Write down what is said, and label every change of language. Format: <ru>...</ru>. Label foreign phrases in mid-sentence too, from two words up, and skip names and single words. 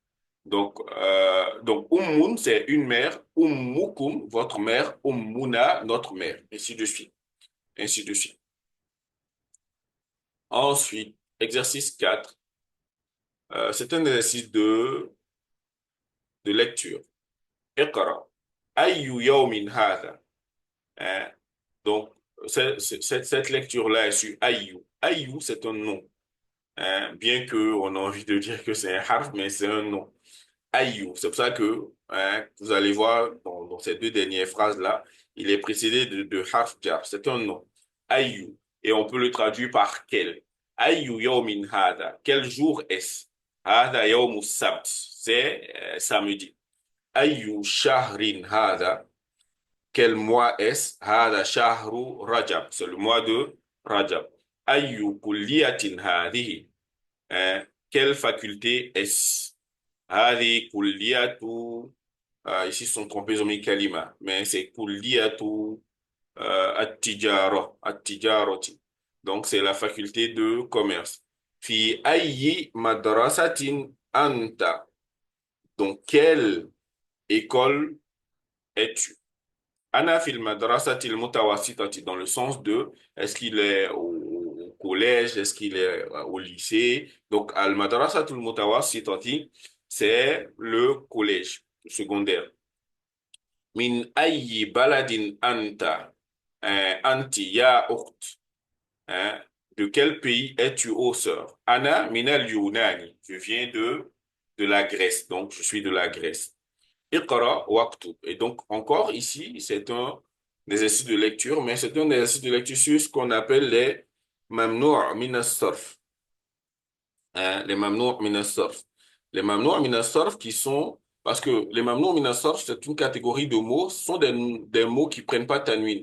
<fr>Donc ummun, c'est une mère, ummukum, votre mère, ummuna, notre mère, ainsi de suite, ainsi de suite. Ensuite, exercice 4, c'est un exercice de lecture.</fr> <ar>اقرأ. أي يوم هذا.</ar> <fr>Hein? Donc, cette lecture-là est sur Ayou. Ayou, c'est un nom. Hein? Bien qu'on a envie de dire que c'est un harf, mais c'est un nom. Ayou. C'est pour ça que hein, vous allez voir dans ces deux dernières phrases-là, il est précédé de</fr> <ar>حرف جر.</ar> <fr>C'est un nom. Ayou. Et on peut le traduire par quel.</fr> <ar>أي يوم هذا.</ar> <fr>Quel jour est-ce?</fr> <ar>هذا يوم السبت.</ar> <fr>C'est samedi.</fr> <ar>أي شهر هذا.</ar> <fr>Quel mois est-ce?</fr> <ar>هذا شهر رجب.</ar> <fr>C'est le mois de Rajab.</fr> <ar>أي كلية هذه.</ar> <fr>Hein? Quelle faculté est-ce?</fr> <ar>هذه كلية.</ar> <fr>Ici, ils sont trompés, ils ont mis kalima. Mais c'est</fr> <ar>كلية التجارة.</ar> <fr>At-tijarati. Donc, c'est la faculté de commerce.</fr> <ar>في أي مدرسة أنت.</ar> <fr>Donc, quelle école es-tu?</fr> <ar>أنا في المدرسة المتوسطة,</ar> <fr>dans le sens de est-ce qu'il est au collège, est-ce qu'il est au lycée. Donc</fr> <ar>المدرسة المتوسطة,</ar> <fr>c'est le collège secondaire.</fr> <ar>من أي بلد أنت، أنتِ يا أخت,</ar> <fr>hein, de quel pays es-tu, ô sœur?</fr> <ar>أنا من اليونان,</ar> <fr>je viens de la Grèce, donc je suis de la Grèce.</fr> <ar>اقرأ وقت.</ar> <fr>Et donc, encore ici, c'est un exercice de lecture, mais c'est un exercice de lecture sur ce qu'on appelle les</fr> <ar>ممنوع من الصرف.</ar> <fr>Hein, les</fr> <ar>ممنوع من الصرف.</ar> <fr>Les</fr> <ar>ممنوع من الصرف</ar> <fr>qui sont, parce que les</fr> <ar>ممنوع من الصرف,</ar> <fr>c'est une catégorie de mots, ce sont des mots qui prennent pas tanwin.</fr>